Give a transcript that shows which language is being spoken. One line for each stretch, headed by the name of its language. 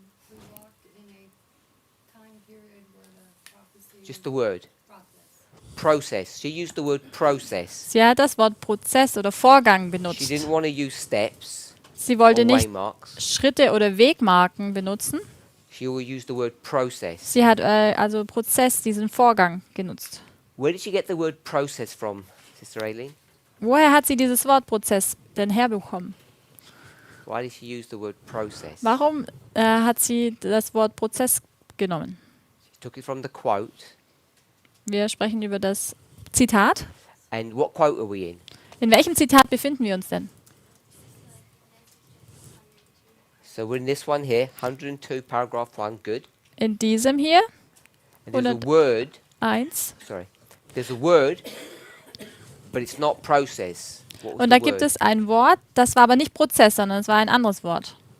English: We walked in a time period where the prophecy Just the word. process. Process. She used the word process.
German: Sie hat das Wort Prozess oder Vorgang
English: She
German: benutzt.
English: didn't want to use steps
German: Sie
English: or
German: wollte nicht
English: waymarks.
German: Schritte oder Wegmarken benutzen.
English: She will use the word process.
German: Sie hat also Prozess, diesen Vorgang genutzt.
English: Where did she get the word process from, Sister Aileen?
German: Woher hat sie dieses Wort Prozess denn herbekommen?
English: Why did she use the word process?
German: Warum hat sie das Wort Prozess genommen?
English: She took it from the quote.
German: Wir sprechen über das Zitat.
English: And what quote are we in?
German: In welchem Zitat befinden wir uns denn?
English: So we're in this one here, 102, paragraph 1, good.
German: In diesem hier,
English: And there's a
German: 100.
English: word,
German: 1.
English: sorry, there's a word, but it's not process. What was the
German: da gibt
English: word?
German: es ein Wort, das war aber nicht Prozess, sondern es war ein anderes Wort.